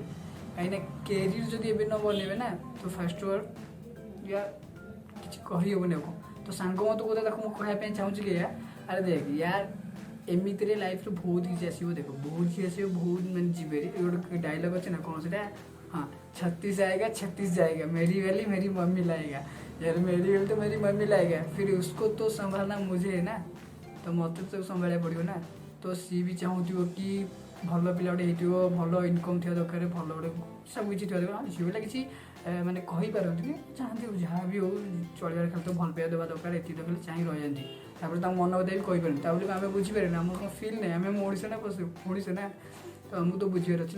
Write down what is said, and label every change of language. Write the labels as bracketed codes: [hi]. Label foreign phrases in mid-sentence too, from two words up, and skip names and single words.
[or] କାହିଁକିନା କ୍ୟାରିୟର ଯଦି ଏବେ ନ ବନେଇବେ ନା ତ ଫାଷ୍ଟ ୱାର୍ଡ଼ ୟା କିଛି କହିହେବନି। ଆଉ କ'ଣ, ତ ସାଙ୍ଗ ମতো କଥା ତାକୁ ମୁଁ କହିବା ପାଇଁ ଚାହୁଁଛି କି ଆରେ ଦେଖ ୟାର ଏମିତିରେ ଲାଇଫ୍ରେ ବହୁତ କିଛି ଆସିବ, ଦେଖ ବହୁତ କିଛି ଆସିବ, ବହୁତ ମାନେ ଯିବେ। ଗୋଟେ ଡାଇଲଗ୍ ଅଛି ନା କ'ଣ ସେଟା, [hi] हाँ 36 आएगा 36 जाएगा, मेरी वाली मेरी मम्मी लाएगा। यार मेरी वाली तो मेरी मम्मी लाएगा, फिर उसको तो संभालना मुझे है ना, तो [or] ମୋତେ ତ ସମ୍ଭାଳିବାକୁ ପଡ଼ିବ ନା। ତ ସିଏ ବି ଚାହୁଁଥିବ କି ଭଲ ପିଲା ଗୋଟେ ହେଇଥିବ, ଭଲ ଇନକମ୍ ଥିବା ଦରକାର, ଭଲ ଗୋଟେ ସବୁ କିଛି ଥିବା ଦରକାର। ଝିଅ ପିଲା କିଛି ମାନେ କହିପାରନ୍ତିନି, ଚାହାନ୍ତି ଯାହା ବି ହଉ ଚଳିବାରେ ଖାଲି ତ ଭଲ ପାଇବା ଦେବା ଦରକାର, ଏତିକି ଦରକାର ଚାହିଁ ରହିଯାନ୍ତି। ତାପରେ ତାଙ୍କ ମନ କଥା ବି କହିପାରନ୍ତି, ତା ବୋଲି ଆମେ ବୁଝିପାରିନି, ଆମର କ'ଣ ଫିଲ୍ ନାହିଁ, ଆମେ ଓଡ଼ିଶା ନା ଓଡ଼ିଶା ନା, ତ ଆମକୁ ତ ବୁଝିବାର ଅଛି ନା।